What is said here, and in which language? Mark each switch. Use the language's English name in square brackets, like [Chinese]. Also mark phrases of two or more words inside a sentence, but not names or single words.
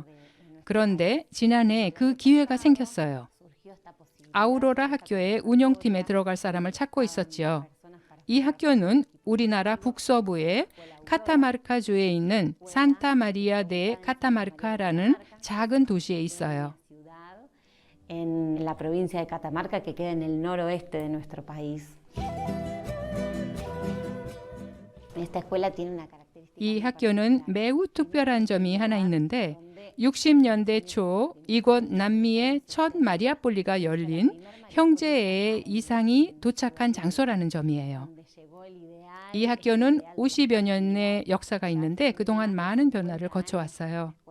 [Korean] 그런데 지난해 그 기회가 생겼어요. 아우로라 학교의 운영팀에 들어갈 사람을 찾고 있었지요. 이 학교는 우리나라 북서부의 카타마르카주에 있는 산타 마리아 데 카타마르카라는 작은 도시에 있어요. [Spanish] En la provincia de Catamarca, que queda en el noroeste de nuestro país. Esta escuela tiene una característica. [Korean] 이 학교는 매우 특별한 점이 하나 있는데 60년대 초 이곳 남미의 첫 마리아폴리가 열린 형제의 이상이 도착한 장소라는 점이에요. 이 학교는 50여 년의 역사가 있는데 그동안 많은 변화를 거쳐왔어요.